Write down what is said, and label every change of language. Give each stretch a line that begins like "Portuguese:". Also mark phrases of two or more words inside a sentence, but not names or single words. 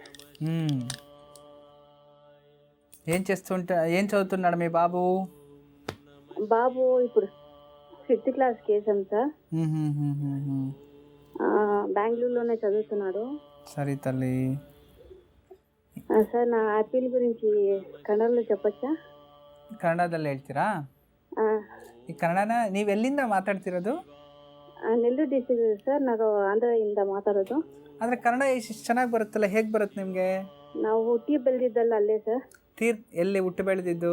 Telugu: ఏం చదువుతున్నాడు మీ బాబు? బాబు ఇప్పుడు 5th క్లాస్కి వేసాం సార్. బెంగళూరులోనే చదువుతున్నాడు. సరే తల్లి. సార్, నా ఆపిల్ గురించి కన్నడలో చెప్పచ్చా?
Kannada: ಕನ್ನಡದಲ್ಲಿ ಹೇಳ್ತೀರಾ? ಈ ಕನ್ನಡನ ನೀವು ಎಲ್ಲಿಂದ ಮಾತಾಡ್ತಿರೋದು? ನೆಲ್ಲೂರು ಡಿಸ್ಟ್ರಿಕ್ಟ್ ಸರ್. ನಾವು ಆಂಧ್ರದಿಂದ ಮಾತಾಡೋದು. ಆದರೆ ಕನ್ನಡ ಎಷ್ಟು ಚೆನ್ನಾಗಿ ಬರುತ್ತಲ್ಲ, ಹೇಗೆ ಬರುತ್ತೆ ನಿಮಗೆ? ನಾವು ಹುಟ್ಟಿ ಬೆಳೆದಿದ್ದಲ್ಲ ಅಲ್ಲೇ ಸರ್. ಎಲ್ಲಿ ಹುಟ್ಟು ಬೆಳೆದಿದ್ದು?